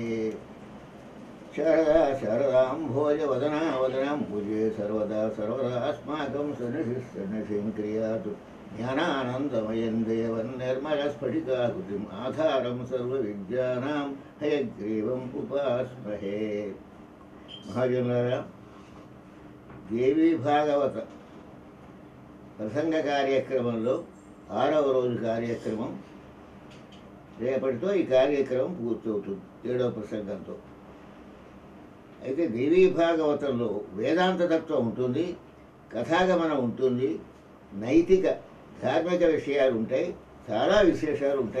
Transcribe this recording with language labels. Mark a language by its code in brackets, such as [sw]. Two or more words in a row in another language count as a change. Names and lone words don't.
[sa] शारदा शारदाम्भोजवदना वदनां पूजे सर्वदा सर्वदास्माकं सन्निधिं क्रियातु। ज्ञानानन्दमयं देवं निर्मलस्फटिकाकृतिम् आधारं सर्वविद्यानां हयग्रीवम् उपास्महे। [te] महाजनुలారా, దేవీ భాగవత ప్రసంగ కార్యక్రమంలో 6వ రోజు కార్యక్రమం రేపటితో ఈ కార్యక్రమం పూర్తవుతుంది 7వ ప్రసంగంతో. అయితే దేవీ భాగవతంలో వేదాంత తత్వం ఉంటుంది, కథాగమనం ఉంటుంది, నైతిక ధార్మిక విషయాలు ఉంటాయి, చాలా విశేషాలు ఉంటాయి.